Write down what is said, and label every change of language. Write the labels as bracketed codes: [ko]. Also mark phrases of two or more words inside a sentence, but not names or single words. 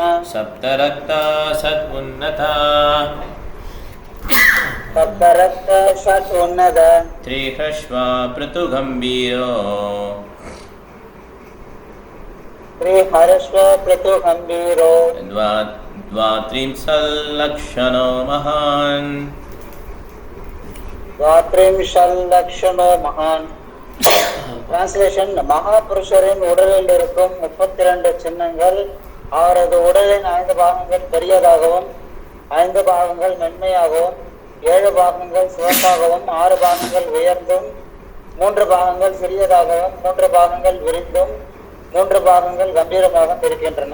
[sa] सप्तरक्ता सत् उन्नता सप्तरक्त सत् उन्नत त्रिह्रस्वा पृथु गम्भीरो श्रीहर्ष्व प्रथु गम्भीरो द्वात्रिंशल्लक्षणो महान् द्वात्रिंशल्लक्षणो महान्. [ta] டிரான்ஸ்லேஷன் மகாபுருஷரின் உடலில் இருக்கும் 32 சின்னங்கள் அவரது உடலின் 5 பாகங்கள் பெரியதாகவும் 5 பாகங்கள் மென்மையாகவும் 7 பாகங்கள் சிவப்பாகவும் 6 பாகங்கள் உயர்ந்தும் 3 பாகங்கள் சிறியதாகவும் 3 பாகங்கள் விரிந்தும் 3 பாகங்கள் கம்பீரமாக இருக்கின்றன.